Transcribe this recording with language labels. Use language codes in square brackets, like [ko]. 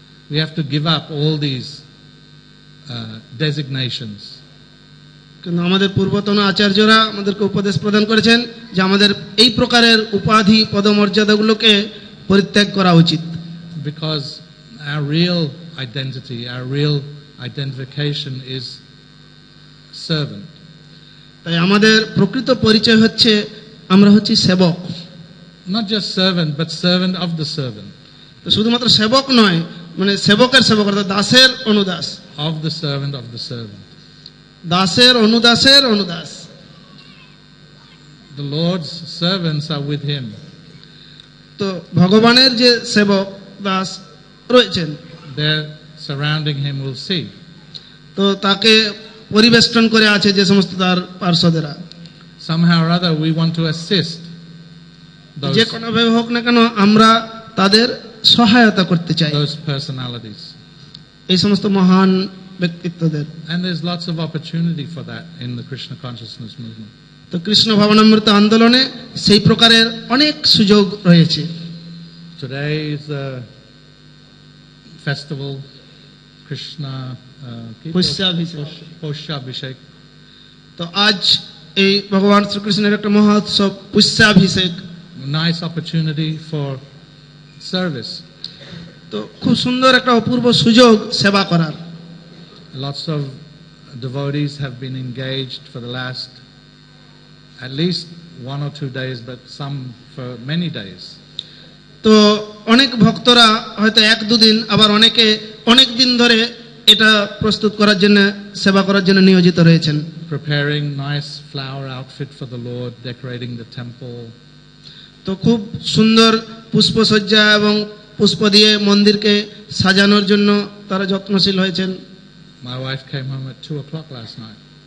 [en] We have to give up all these designations. [bn] কিন্তু আমাদের পূর্বতন আচার্যরা আমাদেরকে উপদেশ প্রদান করেছেন যে আমাদের এই প্রকারের উপাধি পদমর্যাদাগুলোকে পরিত্যাগ করা উচিত। [en] Because our real identity, our real identification is servant. [bn] তাই আমাদের প্রকৃত পরিচয় হচ্ছে আমরা হচ্ছি সেবক। [en] Not just servant, but servant of the servant. [bn] তো শুধুমাত্র সেবক নয়, মানে সেবকের সেবক অর্থাৎ দাসের অনুদাস। [en] Of the servant of the servant. [bn] দাসের অনুদাসের অনুদাস। [en] The Lord's servants are with him. [bn] তো ভগবানের যে সেবক দাস রয়েছেন, [en] They're surrounding him, we'll see. [bn] তো তাকে পরিবেষ্টন করে আছে যে সমস্ত তার পার্শ্বদেরা। [en] Somehow or other, we want to assist those, [bn] যে কোনোভাবে হোক না কেন আমরা তাদের সহায়তা করতে চাই, [en] those personalities. [bn] এই সমস্ত মহান ব্যক্তিত্বদের। [en] And there's lots of opportunity for that in the Krishna consciousness movement. [bn] তো কৃষ্ণ ভাবনামৃত আন্দোলনে সেই প্রকারের অনেক সুযোগ রয়েছে। [en] Today is the festival, Krishna Pushyabhishek. [bn] তো আজ এই ভগবান শ্রীকৃষ্ণের একটা মহোৎসব পুষ্যাভিষেক। [en] Nice opportunity for service. [bn] তো খুব সুন্দর একটা অপূর্ব সুযোগ সেবা করার। [en] Lots of devotees have been engaged for the last at least 1 or 2 days, but some for many days. [bn] তো অনেক ভক্তরা হয়তো 1-2 দিন, আবার অনেকে অনেক দিন ধরে এটা প্রস্তুত করার জন্য, সেবা করার জন্য নিয়োজিত রয়েছেন। [en] Preparing nice flower outfit for the Lord, decorating the temple. [bn] তো খুব সুন্দর পুষ্পসজ্জা এবং পুষ্প দিয়ে মন্দিরকে সাজানোর জন্য তারা যত্নশীল হয়েছেন। [en] My wife came home at 2 o'clock last night.